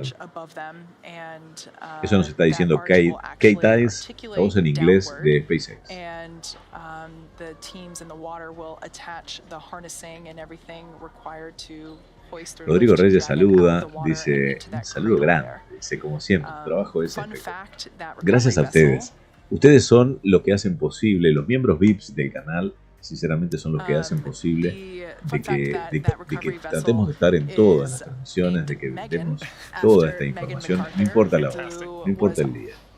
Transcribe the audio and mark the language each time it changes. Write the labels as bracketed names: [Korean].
[Spanish] Eso nos está diciendo Kate Tice, la voz en inglés de SpaceX. [English] The teams in the water will attach the harnessing and everything required to hoist or [Spanish] Rodrigo Reyes saluda, dice, un saludo grande, dice, como siempre, tu trabajo es espectacular. Gracias a ustedes. Ustedes son lo que hacen posible, los miembros VIPs del canal, sinceramente son los que hacen posible de que tratemos de estar en todas las transmisiones, de que demos toda esta información, no importa la hora, no importa el día.